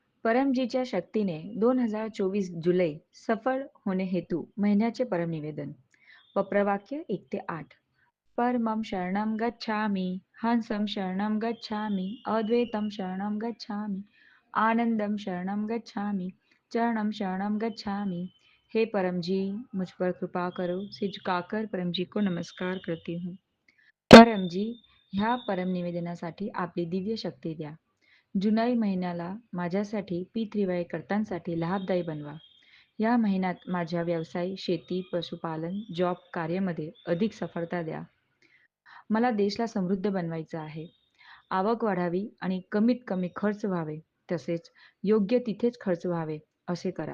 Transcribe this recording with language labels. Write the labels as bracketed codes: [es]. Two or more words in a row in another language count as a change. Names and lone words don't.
[mr] परमजीच्या शक्तीने 2024 जुलै सफळ होणे हेतू महिन्याचे परमनिवेदन. पप्रवाक्य 1 ते 8. [sa] परमं शरणं गच्छामि, हंसं शरणं गच्छामि, अद्वैतं शरणं गच्छामि, आनंदम शरणं गच्छामि, चरणं शरणं गच्छामि। [hi] हे परम जी, मुझ पर कृपा करो, सिर झुकाकर परम जी को नमस्कार करती हूँ। [mr] परम जी, ह्या परम निवेदनासाठी आपली दिव्य शक्ती द्या. जुलै महिन्याला माझ्यासाठी P3Y कर्त्यांसाठी लाभदायी बनवा. या महिन्यात माझ्या व्यवसाय, शेती, पशुपालन, जॉब, कार्यामध्ये अधिक सफलता द्या. मला देशला समृद्ध बनवायचं आहे. आवक वाढावी आणि कमीत कमी खर्च व्हावे, तसेच योग्य तिथेच खर्च व्हावे असे करा.